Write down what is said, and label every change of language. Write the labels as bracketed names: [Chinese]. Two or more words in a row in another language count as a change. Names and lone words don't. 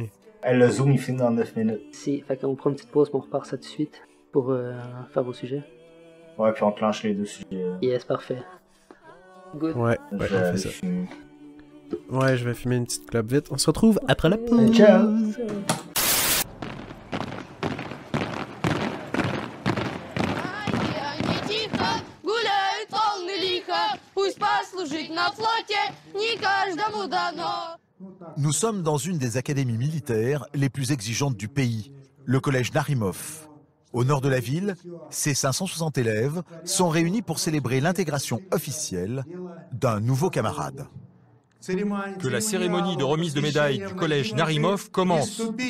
[French] Hey, le zoom il finit dans 9 minutes. Fait qu'on prend une petite pause, puis on repart ça tout de suite pour faire vos sujets. Ouais, puis on clenche les deux sujets. Yes, parfait. Good. Ouais, Je on vais fait ça. fumer. Ouais, je vais fumer une petite clope vite. On se retrouve après la pause. Ciao. [Russian] Они тихо гуляют волны лихо, пусть послужить на флоте не каждому дано. [French] Nous sommes dans une des académies militaires les plus exigeantes du pays, le collège Narimov. Au nord de la ville, ces 560 élèves sont réunis pour célébrer l'intégration officielle d'un nouveau camarade. Que la cérémonie de remise de médailles du collège Narimov commence.